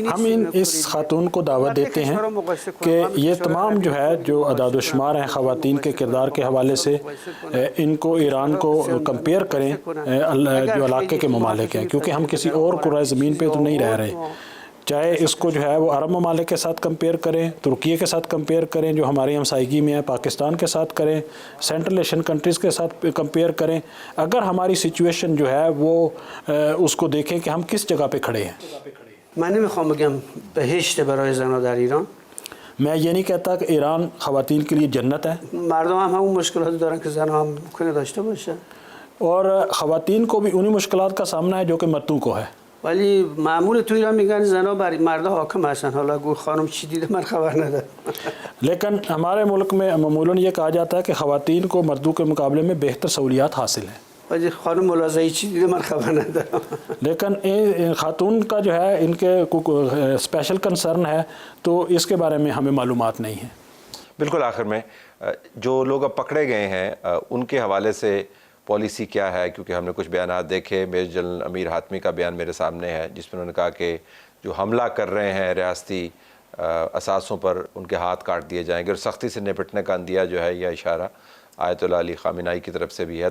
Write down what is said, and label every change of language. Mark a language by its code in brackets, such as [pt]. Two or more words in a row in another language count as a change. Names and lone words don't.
[ur] ہم اس خاتون کو دعوت دیتے ہیں کہ یہ تمام جو ہے جو اعداد و شمار ہیں خواتین کے کردار کے حوالے سے ان کو ایران کو کمپیئر کریں جو علاقے کے ممالک ہیں، کیونکہ ہم کسی اور کرۂ زمین پہ تو نہیں رہ رہے. چاہے اس کو جو ہے وہ عرب ممالک کے ساتھ کمپیئر کریں، ترکیے کے ساتھ کمپیئر کریں جو ہماری ہمسائیگی میں ہے، پاکستان کے ساتھ کریں، سینٹرل ایشین کنٹریز کے ساتھ کمپیئر کریں، اگر ہماری سچویشن جو ہے وہ اس کو دیکھیں کہ ہم کس جگہ پہ کھڑے ہیں. [fa] من نمیخوام بگم بهشت برای زنها در ایران. [ur] میں یہ نہیں کہتا کہ ایران خواتین کے لیے جنت ہے، [fa] مردم هم همون مشکلاتی دارن که زنها هم ممکنه داشته باشن، [ur] اور خواتین کو بھی انہی مشکلات کا سامنا ہے جو کہ مردوں کو ہے. [fa] ولی معمول تو ایران میگن زنها بر مردها حاکم هستن. حالا گو خانم چی دیده من خبر ندارم. [ur] لیکن ہمارے ملک میں معمولاً یہ کہا جاتا ہے کہ خواتین کو مردوں کے مقابلے میں بہتر سہولیات حاصل ہیں. [fa] ولی خانم ملازعی چی دیده من خبر ندارم. [ur] لیکن خاتون کا جو ہے ان کے اسپیشل کنسرن ہے تو اس کے بارے میں ہمیں معلومات نہیں ہیں. بالکل آخر میں جو لوگ اب پکڑے گئے ہیں ان کے حوالے سے پالیسی کیا ہے، کیونکہ ہم نے کچھ بیانات دیکھے. میجر جنرل امیر حاتمی کا بیان میرے سامنے ہے جس میں انہوں نے کہا کہ جو حملہ کر رہے ہیں ریاستی اثاثوں پر ان کے ہاتھ کاٹ دیے جائیں گے، اور سختی سے نپٹنے کا اندیہ جو ہے یہ اشارہ آیت اللہ علی خامنائی کی طرف سے بھی ہے.